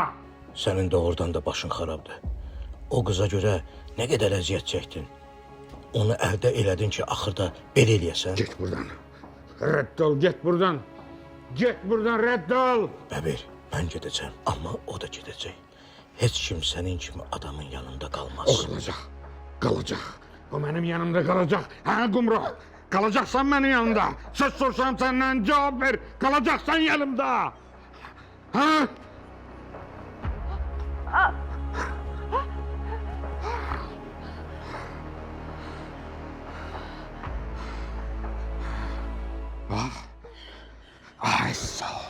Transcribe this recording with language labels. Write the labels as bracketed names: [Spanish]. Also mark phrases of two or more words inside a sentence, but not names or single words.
[Azerbaijani] Sənin doğrudan da başın xarabdır. O qıza görə nə qədər əziyyət çəkdin. Onu əldə elədin ki, axırda belə eləyəsən. Git buradan. Rədd ol, get buradan. Get buradan, rədd ol. Bəbir, mən gedəcəm, amma o da gedəcək. Heç kim sənin kimi adamın yanında qalmaz. [Turkish] O kalacak. Kalacak. O benim yanımda kalacak. Ha Gumru? Kalacaksan benim yanımda. Söz sorsam senden cevap ver. Kalacaksan yanımda. Ha? Ay sağ ol.